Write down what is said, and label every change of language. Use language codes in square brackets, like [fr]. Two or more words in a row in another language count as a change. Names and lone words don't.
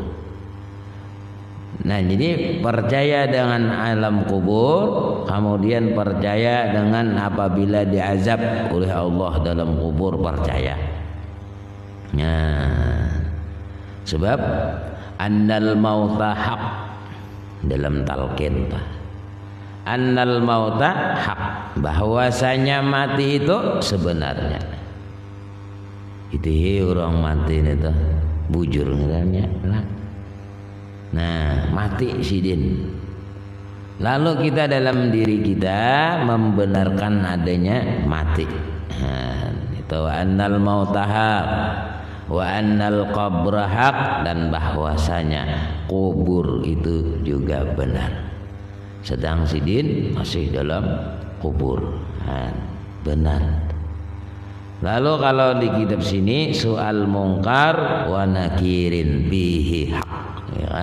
[id] Nah, jadi percaya dengan alam kubur, kemudian percaya dengan apabila diazab oleh Allah dalam kubur, percaya. Nah, sebab [ar] أن الموت حق [id] dalam talqin, [ar] أن الموت حق, [id] bahwasanya mati itu sebenarnya. [bjn] Itu orang mati itu bujur ngeranya lah. Nah, mati sidin. [id] Lalu kita dalam diri kita membenarkan adanya mati. Nah, itu [ar] أن الموت حق وأن القبر حق, [id] dan bahwasanya kubur itu juga benar. Sedang sidin masih dalam kubur. Nah, benar. Lalu kalau di kitab sini soal [ar] منكر ونكير به حق, [id] ya.